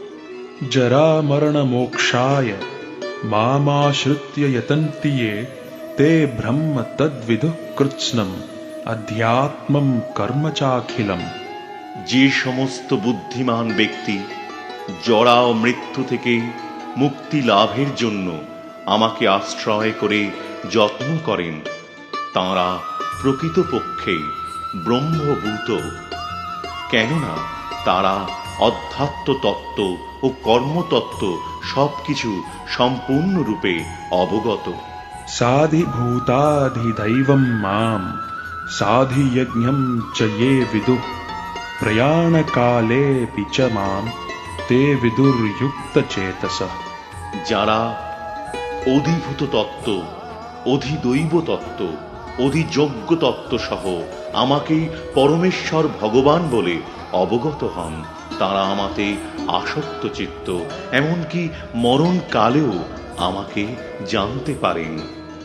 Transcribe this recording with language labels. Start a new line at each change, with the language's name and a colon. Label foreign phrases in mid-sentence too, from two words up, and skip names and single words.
Sanskrit: जरामरणमोक्षाय मामाश्रित्य यतन्ति ये ते ब्रह्म तद्विदुः कृत्स्नम् अध्यात्मं कर्म चाखिलम्।
Bangla: যে সমস্ত বুদ্ধিমান ব্যক্তি জরা ও মৃত্যু থেকে মুক্তি লাভের জন্য আমাকে আশ্রয় করে যত্ন করেন, তাঁরা প্রকৃতপক্ষে ব্রহ্মভূত, কেননা তারা অধ্যাত্ম তত্ত্ব ও কর্মতত্ত্ব সবকিছু সম্পূর্ণরূপে অবগত।
Sanskrit: साधिभूताधिदैवं मां साधियज्ञं च ये विदुः प्रयाणकालेऽपि च मां ते विदुर्युक्तचेतसः।
Bangla: যারা অধিভূত তত্ত্ব, অধিদৈব তত্ত্ব, অধিযোগ্য তত্ত্ব সহ আমাকে পরমেশ্বর ভগবান বলে অবগত হন, তারা আমাতে আসক্ত চিত্ত, এমনকি মরণকালেও আমাকে জানতে পারেন।